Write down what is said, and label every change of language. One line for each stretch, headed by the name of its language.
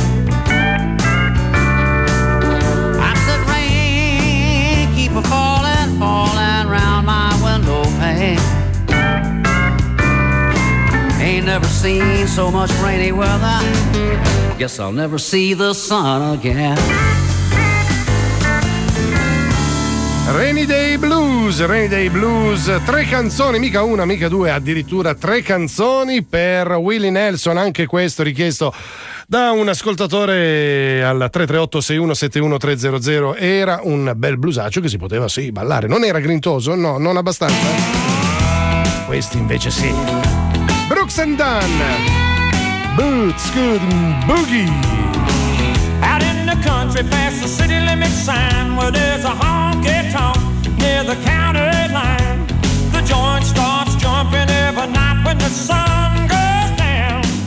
English: I said rain keep a falling, falling round my window pane. Ain't never seen so much rainy weather, guess I'll never see the sun again.
Italian: Rainy Day Blues, Rainy Day Blues, tre canzoni, mica una, mica due, addirittura tre canzoni per Willie Nelson, anche questo richiesto da un ascoltatore al 338-6171-300. Era un bel blusaccio che si poteva, sì, ballare. Non era grintoso? No, non abbastanza. Questo invece sì.
English: Brooks and Dunn, Boots, Scoot and Boogie. Out in the country past the city limit sign, where there's a honky-tonk near the county line. The joint starts jumping every night when the sun goes down.